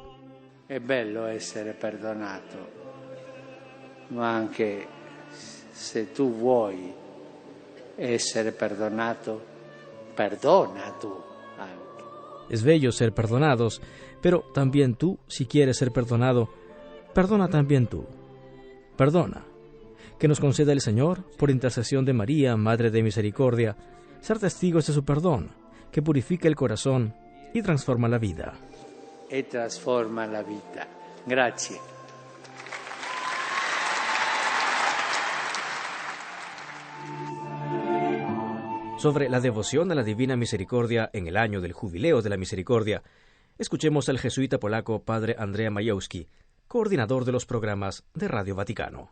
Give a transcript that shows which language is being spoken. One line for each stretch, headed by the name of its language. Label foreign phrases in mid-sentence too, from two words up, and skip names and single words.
Italian: È bello essere perdonato, ma anche se tu vuoi essere perdonato, perdona tú anche.
Spanish: Es bello ser perdonados, pero también tú, si quieres ser perdonado, perdona también tú. Perdona. Que nos conceda el Señor, por intercesión de María, Madre de Misericordia, ser testigos de su perdón, que purifica el corazón y transforma la vida.
Italian: E trasforma la vita. Grazie.
Spanish: Sobre la devoción a la Divina Misericordia en el año del Jubileo de la Misericordia, escuchemos al jesuita polaco Padre Andrea Majewski, coordinador de los programas de Radio Vaticano.